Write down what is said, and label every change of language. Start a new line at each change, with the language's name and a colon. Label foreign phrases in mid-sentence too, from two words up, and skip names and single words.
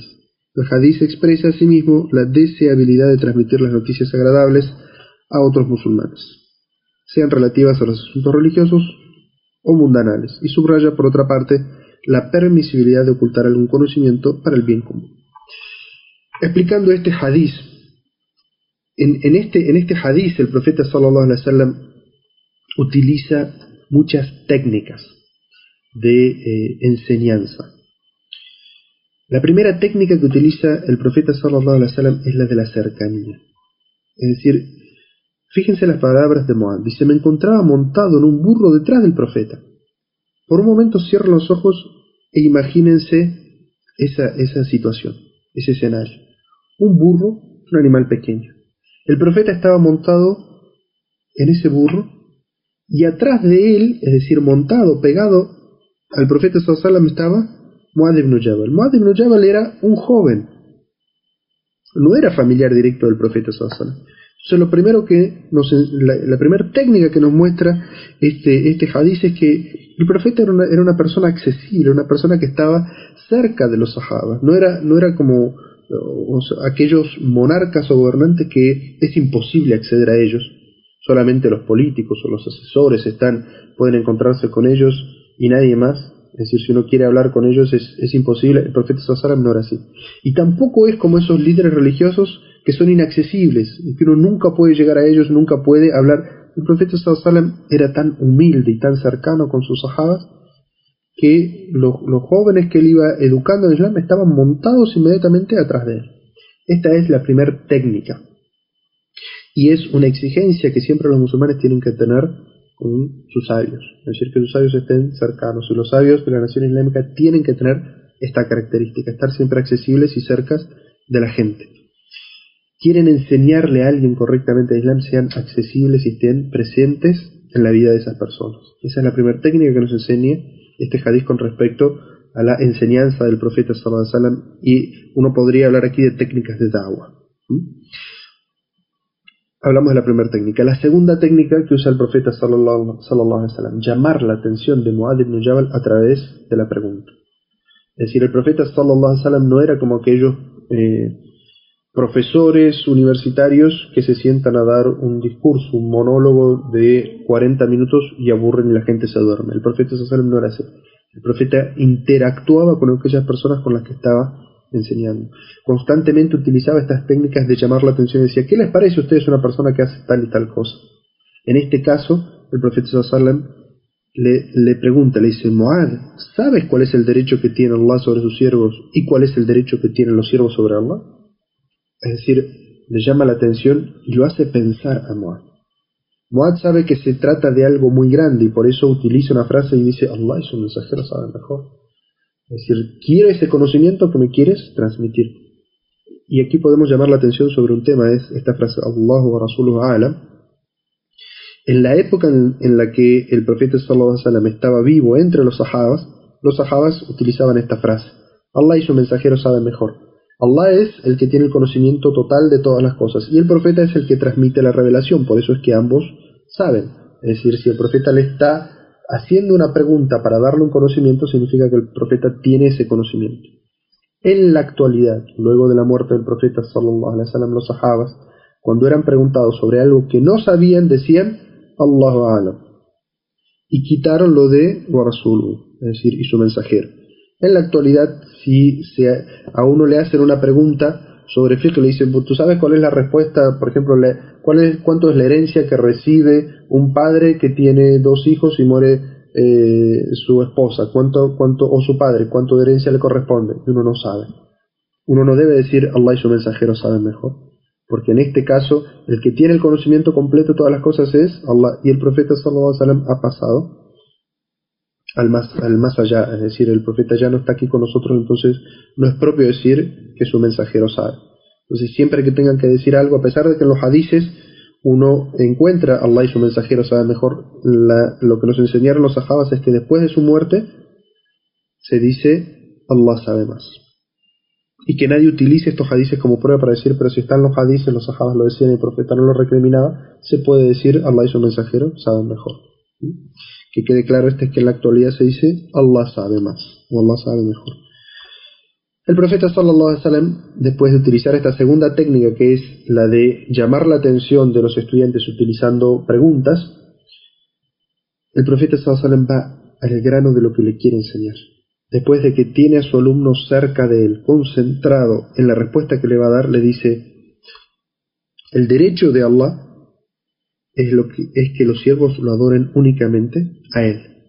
Spanish: El hadiz expresa asimismo la deseabilidad de transmitir las noticias agradables a otros musulmanes, sean relativas a los asuntos religiosos o mundanales, y subraya, por otra parte, la permisibilidad de ocultar algún conocimiento para el bien común. Explicando este hadiz, en este hadiz el profeta
Arabic: صلى الله عليه وسلم
Spanish: utiliza muchas técnicas de enseñanza. La primera técnica que utiliza el profeta
Arabic: صلى الله عليه وسلم
Spanish: es la de la cercanía. Es decir, fíjense las palabras de Mu'adh. Dice, me encontraba montado en un burro detrás del profeta. Por un momento cierren los ojos e imagínense esa situación, ese escenario. Un burro, un animal pequeño. El profeta estaba montado en ese burro y atrás de él, es decir, montado, pegado al profeta
Arabic: صلى الله عليه وسلم,
Spanish: estaba Mu'adh ibn Jabal. Mu'adh ibn Jabal era un joven, no era familiar directo del profeta
Arabic: صلى الله عليه وسلم.
Spanish: Entonces lo primero que la primera técnica que nos muestra este hadiz es que el profeta era una persona accesible, una persona que estaba cerca de los sahabas, no era como aquellos monarcas o gobernantes que es imposible acceder a ellos, solamente los políticos o los asesores pueden encontrarse con ellos y nadie más. Es decir, si uno quiere hablar con ellos es imposible. El profeta
Arabic: صلى الله عليه وسلم
Spanish: no era así. Y tampoco es como esos líderes religiosos que son inaccesibles, que uno nunca puede llegar a ellos, nunca puede hablar. El profeta
Arabic: صلى الله عليه وسلم
Spanish: era tan humilde y tan cercano con sus sahabas que los jóvenes que él iba educando en el Islam estaban montados inmediatamente atrás de él. Esta es la primera técnica. Y es una exigencia que siempre los musulmanes tienen que tener con sus sabios, es decir, que sus sabios estén cercanos, y los sabios de la nación islámica tienen que tener esta característica, estar siempre accesibles y cercas de la gente. Quieren enseñarle a alguien correctamente el Islam, sean accesibles y estén presentes en la vida de esas personas. Esa es la primera técnica que nos enseña este hadiz con respecto a la enseñanza del profeta
Arabic: صلى الله عليه وسلم,
Spanish: y uno podría hablar aquí de técnicas de da'wah. Hablamos de la primera técnica. La segunda técnica que usa el profeta
Arabic: صلى الله عليه وسلم,
Spanish: llamar la atención de Mu'adh ibn Jabal a través de la pregunta. Es decir, el profeta
Arabic: صلى الله عليه وسلم
Spanish: no era como aquellos profesores universitarios que se sientan a dar un discurso, un monólogo de 40 minutos y aburren y la gente se duerme. El profeta
Arabic: صلى الله عليه وسلم
Spanish: no era así. El profeta interactuaba con aquellas personas con las que estaba enseñando. Constantemente utilizaba estas técnicas de llamar la atención y decía, ¿qué les parece a ustedes una persona que hace tal y tal cosa? En este caso, el profeta
Arabic: صلى الله عليه وسلم
Spanish: le pregunta, le dice, Mu'adh, ¿sabes cuál es el derecho que tiene Allah sobre sus siervos y cuál es el derecho que tienen los siervos sobre Allah? Es decir, le llama la atención y lo hace pensar a Mu'adh. Mu'adh sabe que se trata de algo muy grande y por eso utiliza una frase y dice, Allah y su mensajero saben mejor. Es decir, quiero ese conocimiento que me quieres transmitir. Y aquí podemos llamar la atención sobre un tema, es esta frase,
Arabic: الله ورسوله أعلم.
Spanish: En la época en la que el profeta
Arabic: صلى الله عليه وسلم
Spanish: estaba vivo entre los sahabas utilizaban esta frase, Allah y su mensajero saben mejor. Allah es el que tiene el conocimiento total de todas las cosas y el profeta es el que transmite la revelación, por eso es que ambos saben. Es decir, si el profeta le está haciendo una pregunta para darle un conocimiento, significa que el profeta tiene ese conocimiento. En la actualidad, luego de la muerte del profeta
Arabic: صلى الله عليه وسلم,
Spanish: los sahabas cuando eran preguntados sobre algo que no sabían, decían
Arabic: الله أعلم,
Spanish: y quitaron lo de
Arabic: ورسوله,
Spanish: es decir, y su mensajero. En la actualidad, si a uno le hacen una pregunta sobre fiqh, le dicen, ¿tú sabes cuál es la respuesta? Por ejemplo, ¿cuánto es la herencia que recibe un padre que tiene 2 hijos y muere su esposa? O su padre, ¿cuánto de herencia le corresponde? Y uno no sabe. Uno no debe decir Allah y su mensajero saben mejor, porque en este caso el que tiene el conocimiento completo de todas las cosas es Allah, y el profeta
Arabic: صلى الله عليه وسلم
Spanish: ha pasado al más allá, es decir, el profeta ya no está aquí con nosotros, entonces no es propio decir que su mensajero sabe. Entonces siempre que tengan que decir algo, a pesar de que en los hadices uno encuentra Allah y su mensajero sabe mejor, lo que nos enseñaron los sahabas es que después de su muerte se dice Allah sabe más, y que nadie utilice estos hadices como prueba para decir, pero si están los hadices, los sahabas lo decían y el profeta no lo recriminaba, se puede decir Allah y su mensajero saben mejor. Que quede claro es que en la actualidad se dice Allah sabe más, o Allah sabe mejor. El profeta
Arabic: صلى الله عليه وسلم,
Spanish: después de utilizar esta segunda técnica, que es la de llamar la atención de los estudiantes utilizando preguntas, el profeta
Arabic: صلى الله عليه وسلم
Spanish: va al grano de lo que le quiere enseñar. Después de que tiene a su alumno cerca de él, concentrado en la respuesta que le va a dar, le dice: el derecho de Allah es que los siervos lo adoren únicamente a él.